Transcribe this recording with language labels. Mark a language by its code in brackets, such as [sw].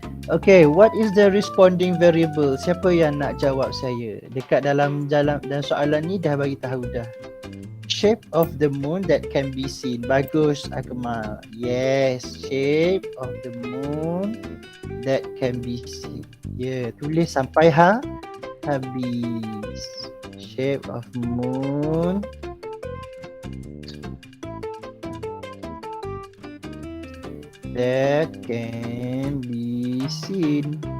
[en] Okay, what is the responding variable? [ms] Siapa yang nak jawab saya? Dekat dalam soalan ni dah bagi tahu dah. [en] Shape of the moon that can be seen. Bagus Akmal. Yes, shape of the moon that can be seen. [ms] Ya, tulis sampai habis. [en] Shape of moon that can be seen.